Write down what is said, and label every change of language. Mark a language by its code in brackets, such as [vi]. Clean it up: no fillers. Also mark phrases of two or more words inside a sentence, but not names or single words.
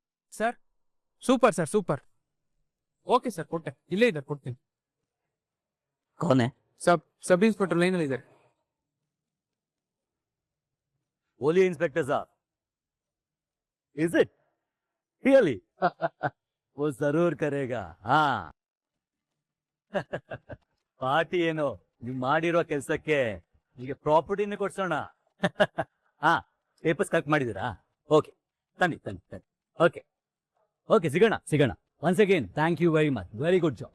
[en] sir super sir super. [kn] ಓಕೆ ಸರ್ ಕೊಟ್ಟೆ, ಇಲ್ಲೇ ಇದ್ದಾರೆ ಕೊಡ್ತೀನಿ. [hi] कौन है? [en] sub inspector line [kn] ಅಲ್ಲಿ ಇದ್ದಾರೆ. [hi] बोलिए इंस्पेक्टर साहब. [en] Is it? Really? [hi] वो जरूर करेगा. हाँ. [kn] ಪಾರ್ಟಿ ಏನು ನೀವು ಮಾಡಿರೋ ಕೆಲಸಕ್ಕೆ ಈಗ ಪ್ರಾಪರ್ಟಿನೇ ಕೊಡ್ಸೋಣ. ಹಾ, [en] papers collect [kn] ಮಾಡಿದ್ದೀರಾ? ಓಕೆ, ತನ್ನಿ ತನ್ನಿ ತನ್ನಿ. ಓಕೆ ಓಕೆ, ಸಿಗೋಣ ಸಿಗೋಣ. [en] once again thank you very much, very good job.